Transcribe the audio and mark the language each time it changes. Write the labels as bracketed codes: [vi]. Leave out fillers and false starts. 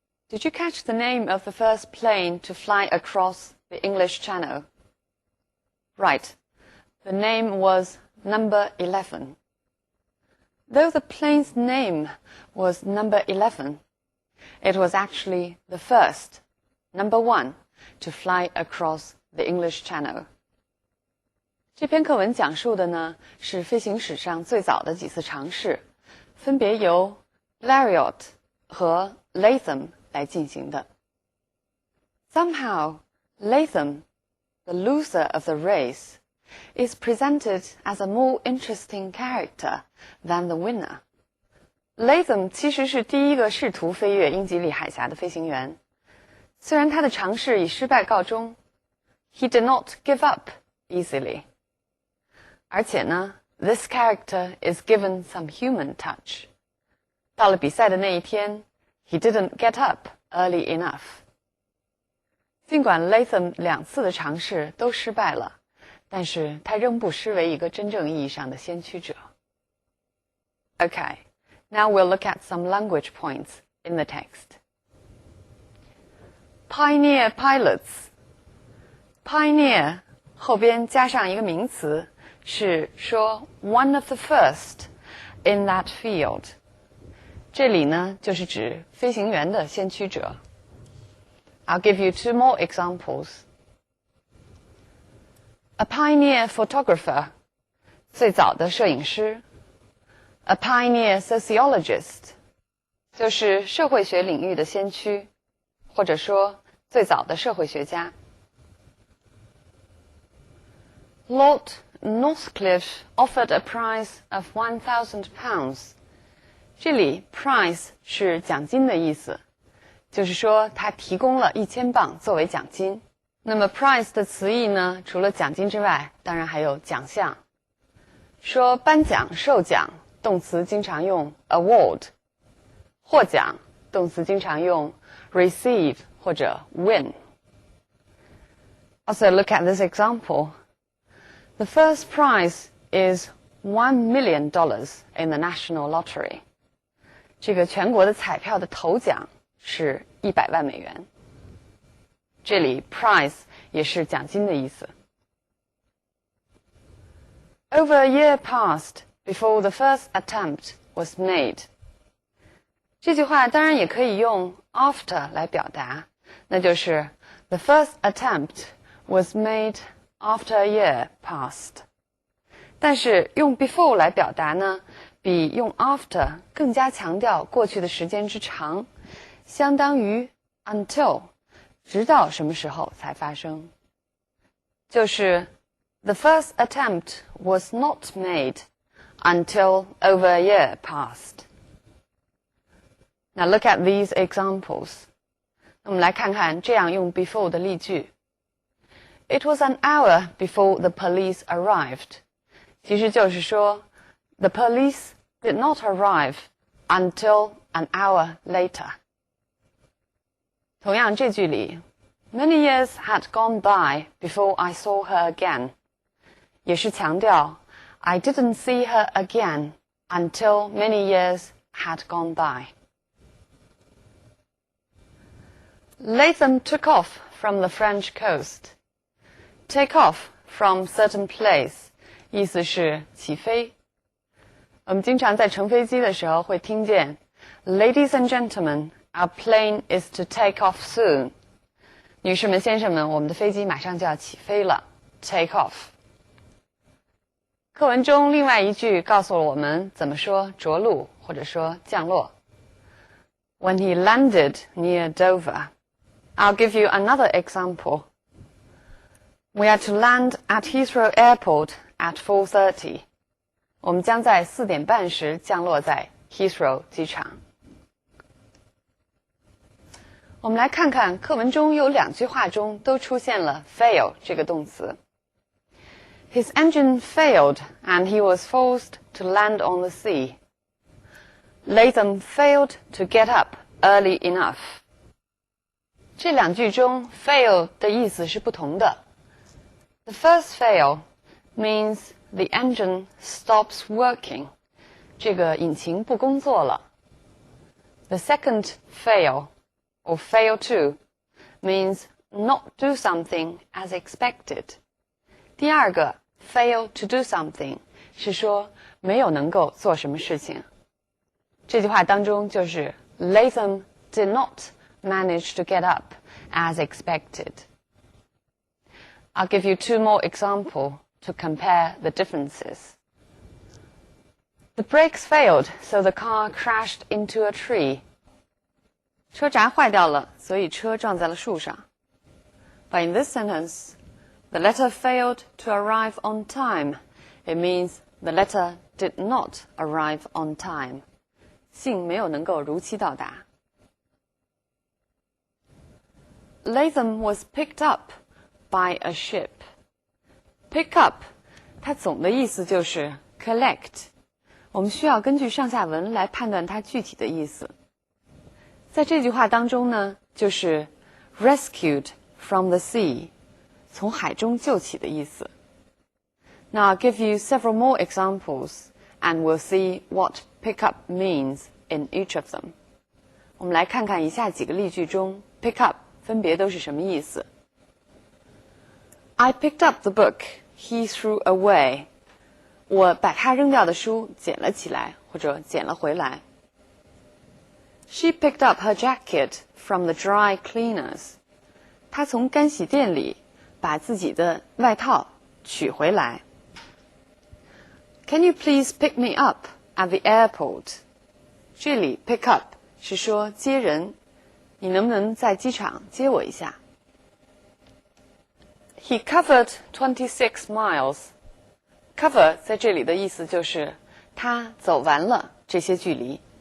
[en] Did you catch the name of the first plane to fly across the English Channel? Right. The name was No. 11. Though the plane's name was No. 11, it was actually the first, No. 1, to fly across the English Channel. [zh] 这篇课文讲述的呢是飞行史上最早的几次尝试，分别由 Blériot 和 Latham 来进行的。 [en] Somehow, Latham, the loser of the race, is presented as a more interesting character than the winner. [zh] Latham 其实是第一个试图飞越英吉利海峡的飞行员，虽然他的尝试以失败告终 ， [en] he did not give up easily. [zh] 而且呢 [en] ，this character is given some human touch. [zh] 到了比赛的那一天 [en] ，he didn't get up early enough. [zh] 尽管 Latham 2次的尝试都失败了，但是他仍不失为一个真正意义上的先驱者。 [en] Okay, now we'll look at some language points in the text. Pioneer pilots. Pioneer [zh] 后边加上一个名词，是说 [en] one of the first in that field. [zh] 这里呢就是指飞行员的先驱者。 [en] I'll give you 2 more examples. A pioneer photographer, [zh] 最早的摄影师。 [en] A pioneer sociologist, [zh] 就是社会学领域的先驱，或者说最早的社会学家。 [en] Lord Northcliffe offered a prize of £1,000. [zh] 这里 prize 是奖金的意思，就是说他提供了1000镑作为奖金。那么 prize 的词义呢，除了奖金之外，当然还有奖项。说颁奖、授奖，动词经常用 award； 获奖，动词经常用 receive 或者 win。 [en] Also look at this example. The first prize is $1 million in the national lottery. [zh] 这个全国的彩票的头奖是100万美元。这里 prize 也是奖金的意思。 [en] Over a year passed before the first attempt was made。 [zh] 这句话当然也可以用 [en] after [zh] 来表达，那就是 [en] the first attempt was made after a year passed。 [zh] 但是用 before 来表达呢，比用 after 更加强调过去的时间之长，相当于 until， 直到什么时候才发生。就是 [en] the first attempt was not made until over a year passed. Now look at these examples. [zh] 我们来看看这样用 before 的例句。 [en] It was an hour before the police arrived. [zh] 其实就是说 [en] the police did not arrive until an hour later. [zh] 同样这句里 [en] Many years had gone by before I saw her again. [zh] 也是强调 [en] I didn't see her again until many years had gone by. Latham took off from the French coast. Take off from certain place [zh] 意思是起飞。我们经常在乘飞机的时候会听见 [en] Ladies and gentlemen, our plane is to take off soon. [zh] 女士们、先生们，我们的飞机马上就要起飞了。 [en] Take off。 [zh] 课文中另外一句告诉了我们怎么说着陆或者说降落。 [en] When he landed near Dover. I'll give you another example. We are to land at Heathrow Airport at 4:30. [zh] 我们将在4点半时降落在 Heathrow 机场。我们来看看课文中有2句话中都出现了 fail 这个动词。 [en] His engine failed and he was forced to land on the sea. Latham failed to get up early enough. [zh] 这2句中 fail 的意思是不同的。 [en] The first fail means the engine stops working. [zh] 这个引擎不工作了。 [en] The second fail, or fail to, means not do something as expected. [zh] 第二个 [en] fail to do something [zh] 是说没有能够做什么事情。这句话当中就是 [en] Latham did not manage to get up as expected. I'll give you 2 more examples to compare the differences. The brakes failed, so the car crashed into a tree. [zh] 车闸坏掉了，所以车撞在了树上。 [en] But in this sentence, the letter failed to arrive on time. It means the letter did not arrive on time. [zh] 信没有能够如期到达。 [en] Latham was picked up by a ship. Pick up, [zh] 它总的意思就是 [en] collect. [zh] 我们需要根据上下文来判断它具体的意思。在这句话当中呢，就是 [en] rescued from the sea, [zh] 从海中救起的意思。 [en] Now I'll give you several more examples, and we'll see what pick up means in each of them. [zh] 我们来看看以下几个例句中 pick up 分别都是什么意思。 [en] I picked up the book he threw away. [zh] 我把他扔掉的书捡了起来，或者捡了回来。 [en] She picked up her jacket from the dry cleaners. [zh] 她从干洗店里把自己的外套取回来。 [en] Can you please pick me up at the airport? [zh] 这里 pick up 是说接人，你能不能在机场接我一下？ [en] He covered 26 miles. [zh] Cover 在这里的意思就是他走完了这些距离。